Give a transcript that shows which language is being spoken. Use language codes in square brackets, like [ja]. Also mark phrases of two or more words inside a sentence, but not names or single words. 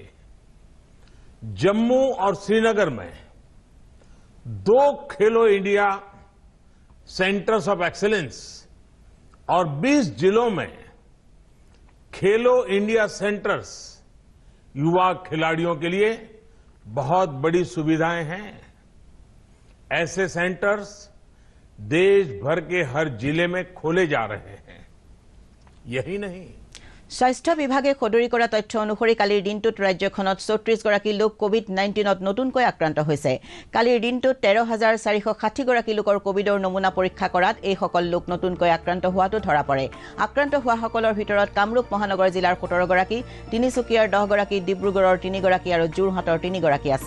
[hi] जम्मू और श्रीनगर में 2 खेलो इंडिया सेंटर्स ऑफ एक्सीलेंस और 20 जिलों में खेलो इंडिया सेंटर्स युवा खिलाड़ियों के लिए बहुत बड़ी सुविधाएं हैं। ऐसे सेंटर्स देश भर के हर जिले में खोले जा रहे हैं। यही नहीं, [as] স্বাস্থ্য বিভাগে সদৰি কৰা তথ্য অনুসৰি কালিৰ দিনটোত ৰাজ্যখনত 34 গৰাকী লোক কোভিড-19ত নতুনকৈ আক্ৰান্ত হৈছে। কালিৰ দিনটোত 13,460 গৰাকী লোকৰ কোভিডৰ নমুনা পৰীক্ষা কৰাত এইসকল লোক নতুনকৈ আক্ৰান্ত হোৱাটো ধৰা পৰে। আক্ৰান্ত হোৱাসকলৰ ভিতৰত কামৰূপ মহানগৰ জিলাৰ 17 গৰাকী, তিনিচুকীয়াৰ 10 গৰাকী, ডিব্ৰুগড়ৰ 3 গৰাকী আৰু যোৰহাটৰ 3 গৰাকী আছে।